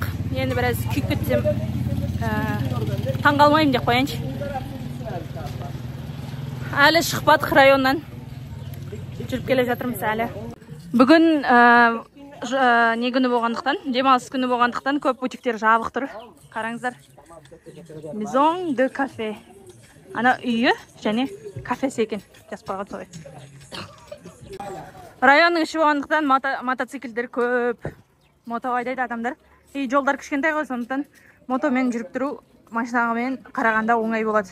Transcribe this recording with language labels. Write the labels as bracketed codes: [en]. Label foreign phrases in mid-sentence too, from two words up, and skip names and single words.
[kk] Енді біраз күйіп кетсем таңғалмайым деп қояншы. Әлі шықпадық районнан. Жүріп келе жатырмыз әлі. Бүгін не күні болғандықтан, демалыс күні болғандықтан көп бутиктер жабық тұр. Қараңыздар. [fr] Maison de café. [kk] Ана үйі және кафесі екен. Жазып қойған солай. Районның іші болғандықтан мотоциклдер көп. Мото айдайды адамдар. Жолдар кішкентай ғой, сондықтан мотомен жүріп тұру машинамен қарағанда оңай болады.